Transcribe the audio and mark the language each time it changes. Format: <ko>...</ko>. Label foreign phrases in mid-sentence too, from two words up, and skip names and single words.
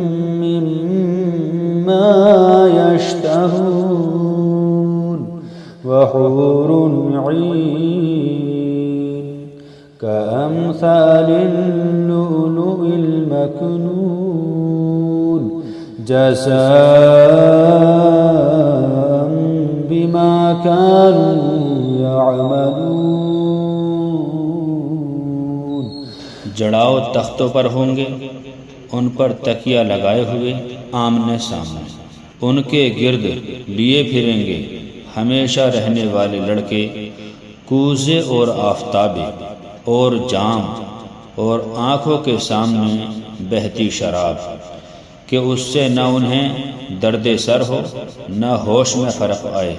<ar>مما يشتهون وحور عين كأمثال اللؤلؤ المكنون جزاء بما كانوا يعملون.</ar> <ur>جڑاؤ تختوں پر ہوں گے، ان پر تکیہ لگائے ہوئے آمنے سامنے. ان کے گرد لیے پھریں گے ہمیشہ رہنے والے لڑکے، کوزے اور آفتابے اور جام، اور آنکھوں کے سامنے بہتی شراب کہ اس سے نہ انہیں درد سر ہو نہ ہوش میں فرق آئے.</ur>